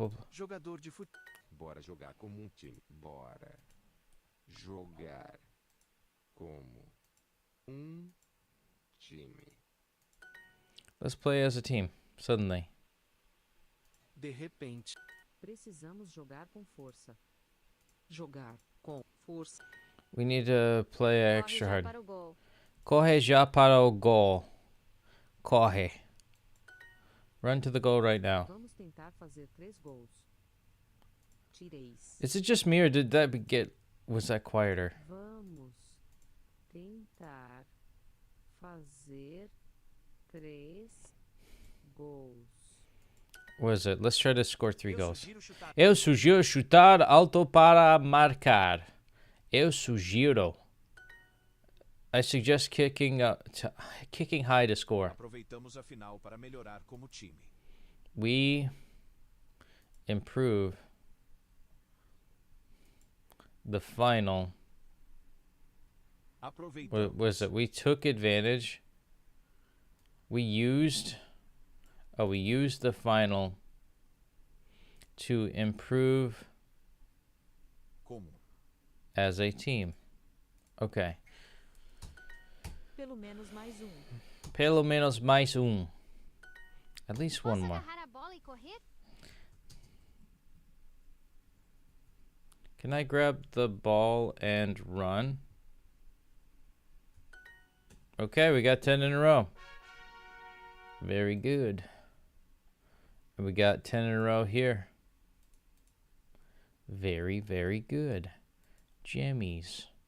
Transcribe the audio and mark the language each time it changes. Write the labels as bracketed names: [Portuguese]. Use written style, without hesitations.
[Portuguese] Jogador de futebol. Bora jogar como time. Bora jogar como time. [English] Let's play as a team, suddenly. [Portuguese] De repente. Precisamos jogar com força. Jogar com força. [English] We need to play extra [Portuguese] Corre já [English] hard. [Portuguese] para o gol. Corre já para o gol. Corre. [English] Run to the goal right now. [Portuguese] Vamos tentar fazer 3 gols. Tireis. [English] Is it just me, or was that quieter? [Portuguese] Vamos tentar fazer 3 gols. [English] What is it? Let's try to score 3 goals. [Portuguese] Sugiro chutar. Eu sugiro chutar alto para marcar. Eu sugiro. [English] I suggest kicking high to score. [Portuguese] Aproveitamos a final para melhorar como time. [English] We improve the final. What was it? We took advantage. We used the final to improve as a team. Okay. [Portuguese] Pelo menos mais Pelo menos mais [English] At least one [Portuguese] Posso [English] more. [Portuguese] agarrar a bola e correr? [English] Can I grab the ball and run? Okay, we got 10 in a row. Very good. And we got 10 in a row here. Very, very good. Gemmies.